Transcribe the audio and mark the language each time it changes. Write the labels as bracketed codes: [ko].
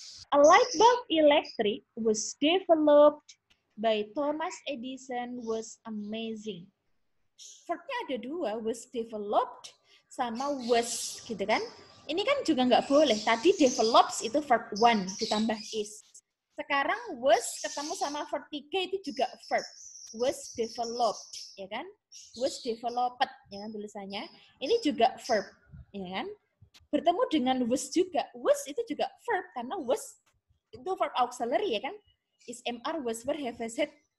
[en] A light bulb electric was developed by Thomas Edison was amazing. [id] Verbnya ada 2, was developed sama was, gitu kan. Ini kan juga nggak boleh. Tadi develops itu verb 1 ditambah is. Sekarang was ketemu sama verb 3 itu juga verb. Was developed, ya kan? Was developed, ya kan tulisannya. Ini juga verb, ya kan? Bertemu dengan was juga. Was itu juga verb, karena was itu verb auxiliary, ya kan? [en] Is, MR, was, were, have, has, had.